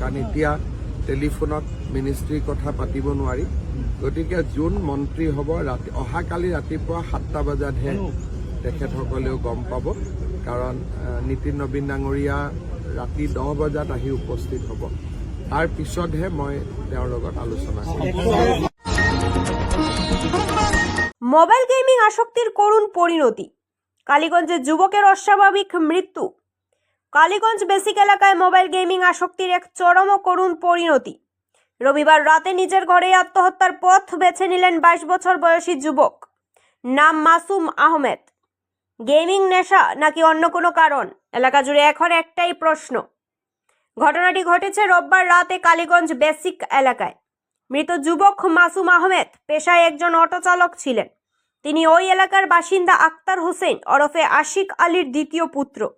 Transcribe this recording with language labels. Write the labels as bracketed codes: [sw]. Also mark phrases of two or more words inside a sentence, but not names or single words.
[as] কাৰণ এতিয়া টেলিফোনত মিনিষ্ট্ৰীৰ কথা পাতিব নোৱাৰি গতিকে যোন মন্ত্ৰী হ'ব অহাকালি ৰাতিপুৱা 7টা বজাতহে তেখেতসকলেও গম পাব কাৰণ নীতিন নবীন ডাঙৰীয়া ৰাতি 10 বজাত আহি উপস্থিত হ'ব তাৰ পিছতহে মই তেওঁৰ লগত আলোচনা কৰিম [bn] মোবাইল গেমিং আসক্তির করুণ পরিণতি কালীগঞ্জে যুবকের অস্বাভাবিক মৃত্যু কালীগঞ্জ বেসিক এলাকায় মোবাইল গেমিং আসক্তির এক চরম ও করুণ পরিণতি রবিবার রাতে নিজের ঘরেই আত্মহত্যার পথ বেছে নিলেন 22 বছর বয়সী যুবক নাম মাসুম আহমেদ গেমিং নেশা নাকি অন্য কোনো কারণ এলাকা জুড়ে এখন একটাই প্রশ্ন ঘটনাটি ঘটেছে রোববার রাতে কালীগঞ্জ বেসিক এলাকায় মৃত যুবক মাসুম আহমেদ পেশায় একজন অটো চালক ছিলেন তিনি ওই এলাকার বাসিন্দা আক্তার হোসেন ওরফে আশিক আলীর দ্বিতীয় পুত্র